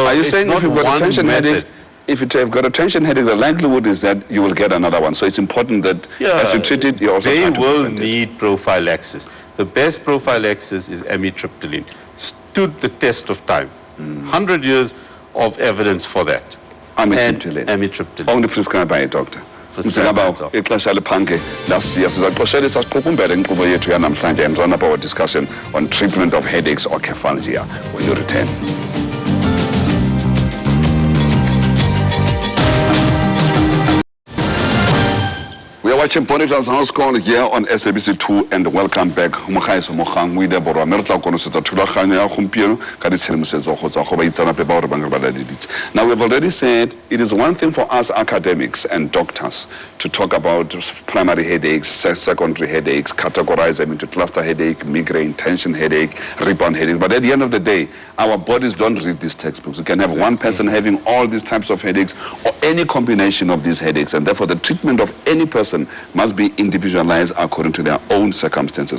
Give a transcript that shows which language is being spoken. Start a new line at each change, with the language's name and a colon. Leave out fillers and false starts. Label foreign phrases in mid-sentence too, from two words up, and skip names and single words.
English: are you saying if you've got a tension headache, if you have got a tension headache, the likelihood is that you will get another one. So it's important that as you treat it, you also they will need prophylaxis. The best prophylaxis is amitriptyline. stood the test of time. 100 years of evidence for that. Amitriptyline. Amitriptyline. Only prescribed by a doctor.
Xhosa: Msingaba ixesha liphange lasiya sizaxoshelisa siqukumbele inkqubo yethu yanamhlanje
English: and run up our discussion on treatment of headaches or cephalgia when you return. We are watching Bonitas House Call here on SABC2 and welcome back.
Tswana: Mokgaiso Mogang o ile borwa mme re tla konosetsa thulaganyo ya gompieno ka ditshedimosetso go tswa go baitsanape ba gore ba ngaka ba ladiditse.
English: Now we've already said it is one thing for us academics and doctors to talk about primary headaches, secondary headaches, categorize them into cluster headache, migraine, tension headache, rebound headache. But at the end of the day, our bodies don't read these textbooks. You can have one person having all these types of headaches or any combination of these headaches, and therefore the treatment of any person must be individualized according to their own circumstances.